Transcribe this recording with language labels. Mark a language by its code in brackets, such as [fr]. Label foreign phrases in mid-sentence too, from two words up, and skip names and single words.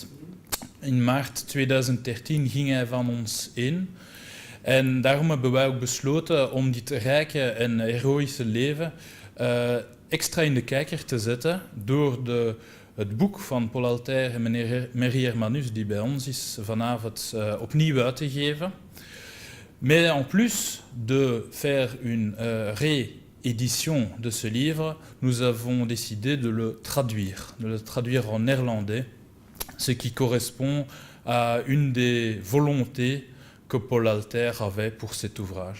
[nl] In maart 2013 ging hij van ons in. En daarom hebben wij ook besloten om dit rijke en heroïsche leven extra in de kijker te zetten door het boek van Paul Altair en meneer Merry Hermanus, die bij ons is, vanavond opnieuw uit te geven. [fr] Mais en plus de faire une réédition de ce livre, nous avons décidé de le traduire en néerlandais, ce qui correspond à une des volontés que Paul Altair avait pour cet ouvrage.